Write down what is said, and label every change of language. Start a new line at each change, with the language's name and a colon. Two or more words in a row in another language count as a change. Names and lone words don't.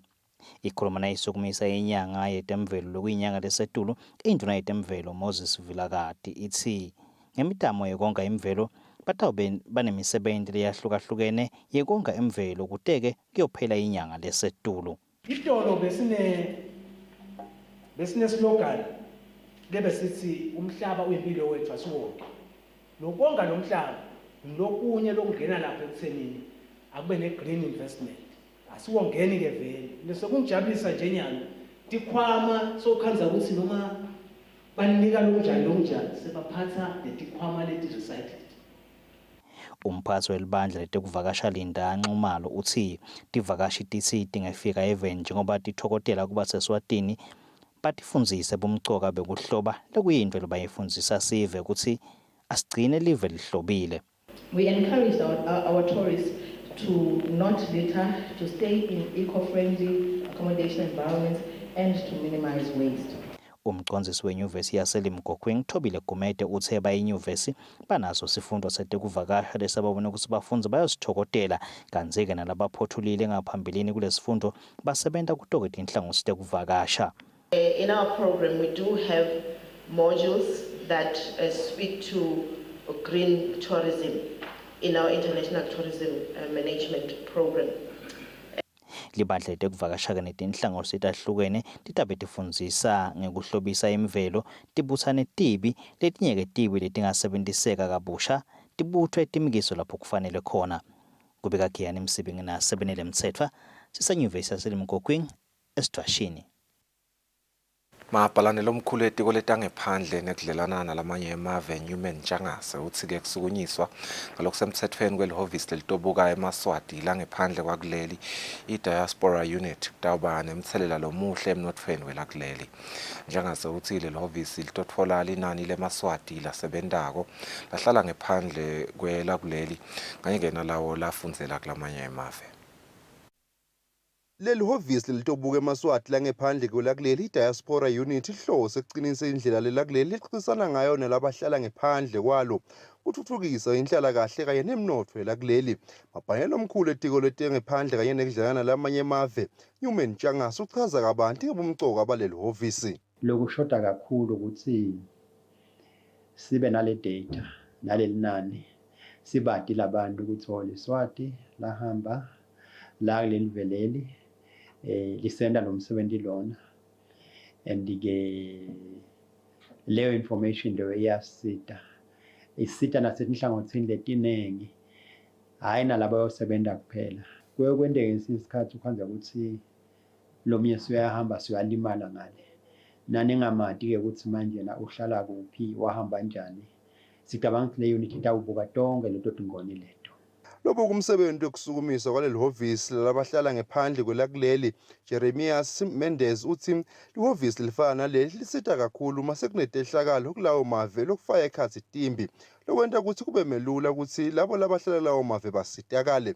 Swati: Ikhuluma nayisukumisa inyanga yetemvelo lokuyinyanga lesetulu induna yetemvelo Moses Vilakati ithi ngemitamo yekonga imvelo batawube banemisebenzi leyahlukahlukene yekonga imvelo kuteke kuyophela inyanga lesetulu. Itolo besine slogan lebe sithi umhlaba uyimpilo wethu asiwonke. Lokonga lomhlaba lokunye lokungena lapha ekuthenini akube ne-
English: green investment.
Swati: Asiwongeni ke vele. Lesokungijabulisa nje nyanga tikhwama sokhanza ukuthi noma banika lonjani sebaphatha letikhwama leti-recycled. Umphathi welibandla letekuvakasha Linda Nxumalo uthi tivakashi tithi tingafika eveni njengoba tithokotela kuba seSwatini batifundzise bomcoka bekuhloba lekuyintwe lobayifundzisa sive ukuthi asigcine live lihlobile.
English: We encourage our tourists to not litter, to stay in eco-friendly accommodation environments and to minimize waste.
Swati: Umcondzisi wenyuvesi yaseLimpopo Thobile Gumede uthe bayinyuvesi banaso sifundo setekuvakasha lesababona ukuthi bafundzi bayosithokotela kanzike nalabaphothulile ngaphambilini kulesifundo basebenta kutoke tinhlangothi tekuvakasha.
English: In our program, we do have modules that speak to green tourism in our international tourism management program.
Swati: Libandla letekuvakasha netinhlangothi letahlukene titabe tifundzisa ngekuhlobisa imvelo, tibutsane tibi letinye tibi letingasebenziseka kabusha, tibuthwe timikiso lapho kufanele khona. Kubika Giyani Msibingi na Sebenele Mtsetfwa, sisenyuvesi yaseLimpopo eSithwashini. Mabhalane lomkhulu etiko letangephandle nekudlelana nalamanye emave Newman Ntshangase uthi-ke kusukunyiswa ngalokusemthethweni kwelihhovisi lelitobuka eMaswati langephandle kwakuleli i-
English: diaspora unit
Swati: kutawuba nemthelela lomuhle emnothweni welakuleli. Ntshangase uthi leli hhovisi litotfola linani leMaswati lasebentako lahlala ngephandle kwelakuleli kanye nalawo lafundzela kulamanye emave. Leli hhovisi lelitobuka eMaswati langephandle kwelakuleli i-
English: diaspora unit
Swati: ihlose ekuqinisa indlela lelakuleli lixoxisana ngayo nalabahlala ngephandle kwalo uthuthukisa inhlala kahle kanye nemnotho yelakuleli. Mabhalane lomkhulu etiko letangephandle kanye nekudlelana nalamanye emave Newman Ntshangase uchaza kabanti ngobumcoka baleli hhovisi. Lokushoda kakhulu ukuthi sibe nale data naleli nani sibati labantu ukuthi oLeswati lahamba la kuleli veleli lisenda nomsebenzi lona and-ke leyo information leyo iyasita isita nasetinhlangothini letinengi hayi nalabo abayosebenza kuphela. Kuye kwendeke ngesinye isikhathi ukwenza ukuthi lo myesi uyahamba siyalimala ngale naningamati-ke ukuthi manje na uhlala kuphi wahamba njani. Sicabanga ukuthi le unit itawubuka tonke leto tingoni leto. Lobo kumsebenzi wokusukumiswa kwaleli hhovisi labahlala ngephandle kwelakuleli Jeremias Mendes uthi ihhovisi lifana naleli lisita kakhulu mase kunetehlakalo kulawo mave lokufaka ekhathi itimbi lokwenta ukuthi kube melula ukuthi labo labahlala lawo mave basitakale.